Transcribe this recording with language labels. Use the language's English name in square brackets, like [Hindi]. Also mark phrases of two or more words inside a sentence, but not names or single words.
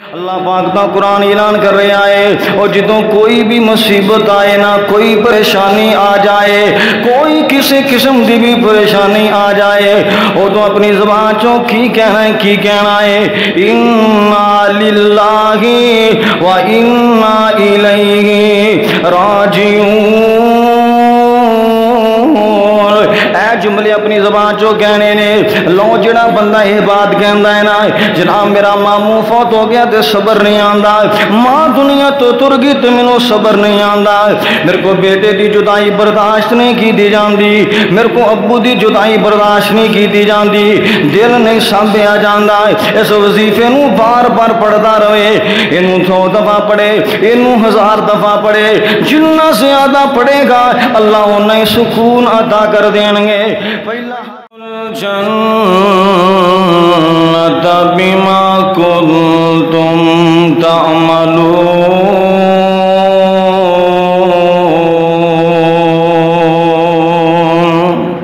[Punjabi] اللہ پاک دا قرآن اعلان کر رہے آئے اور جدوں کوئی بھی مصیبت آئے نا، کوئی پریشانی آ جائے، کوئی کسی قسم دی بھی پریشانی آ جائے، وہ تو اپنی زبان چوں کی کہنا ہے [Arabic] اِنَّا لِلَّهِ وَإِنَّا إِلَيْهِ راجعون۔ [Punjabi] اے جملے اپنی زبان چو کہنے نے لو جڑا بندہ یہ بات کہندا ہے نا جناب میرا ماموں فوت ہو گیا تے صبر نہیں آندا، ماں دنیا تو تر گئی تے مینوں صبر نہیں آندا، میرے کو بیٹے دی جدائی برداشت نہیں کی جاندی، میرے کو ابو دی جدائی برداشت نہیں کی جاندی، دل نہیں سانبھیا جاندا، اس وظیفے نو بار بار پڑھدا رہے، اینوں 100 دفعہ پڑھے، اینوں 1000 دفعہ پڑھے، [Urdu] جتنا زیادہ پڑھے گا اللہ انہیں سکون عطا کر دیں گے۔ [Arabic] الجنت بما کنتم تعملون۔